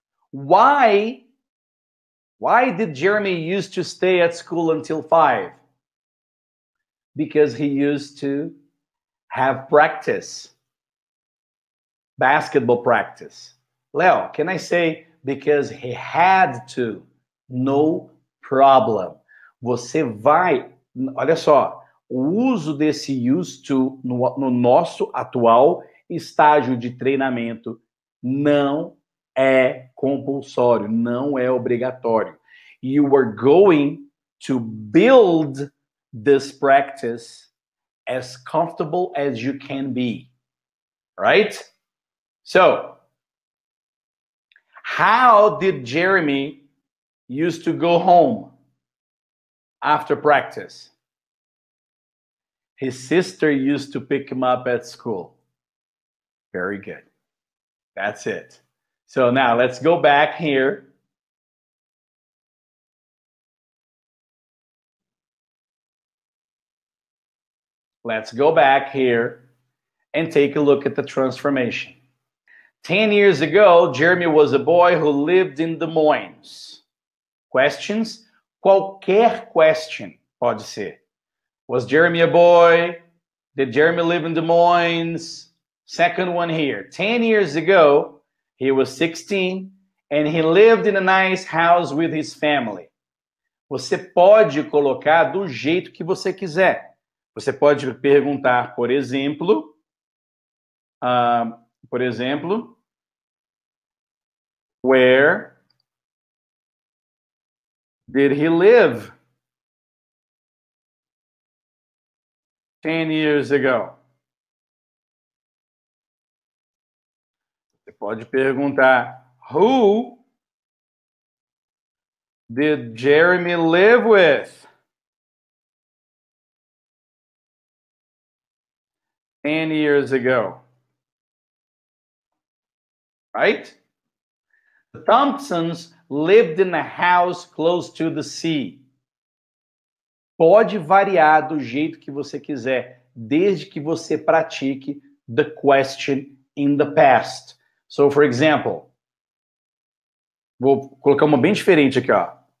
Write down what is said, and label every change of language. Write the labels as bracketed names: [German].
[English] Why did Jeremy used to stay at school until 5? Because he used to have practice. Basketball practice. Leo, can I say because he had to? No problem. [Portuguese] Você vai... Olha só, o uso desse used to no nosso atual estágio de treinamento não é compulsório, não é obrigatório. [English] You are going to build this practice as comfortable as you can be, right? So, how did Jeremy used to go home after practice? His sister used to pick him up at school. Very good. That's it. So now let's go back here. Let's go back here and take a look at the transformation. 10 years ago, Jeremy was a boy who lived in Des Moines. Questions? [Portuguese] Qualquer question pode ser. [English] Was Jeremy a boy? Did Jeremy live in Des Moines? Second one here. 10 years ago, he was 16 and he lived in a nice house with his family. [Portuguese] Você pode colocar do jeito que você quiser. Você pode perguntar, por exemplo, [English] where did he live 10 years ago? [Portuguese] Você pode perguntar, [English] who did Jeremy live with 10 years ago? Right? The Thompsons lived in a house close to the sea. [Portuguese] Pode variar do jeito que você quiser, desde que você pratique [English] the question in the past. So, for example, [Portuguese] vou colocar uma bem diferente aqui, ó.